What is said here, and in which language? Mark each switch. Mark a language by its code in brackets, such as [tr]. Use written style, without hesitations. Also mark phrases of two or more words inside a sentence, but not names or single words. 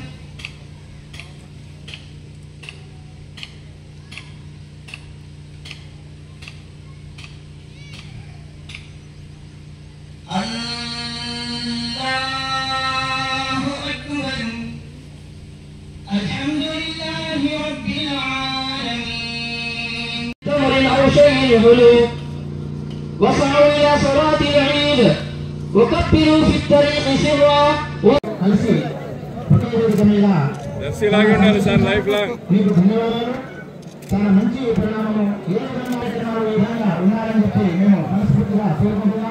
[ar] الله أكبر. الحمد لله رب العالمين. تمر أو شيء حلو وصعوا إلى صلاة العيد وكبروا في الطريق سرا. [te] మీకు ధన్యవాదాలు. చాలా మంచి పరిణామం. ఏ విధంగా ఈ విధంగా ఉన్నారని చెప్పి మేము మనస్ఫూర్తిగా కోరుకుంటున్నాం.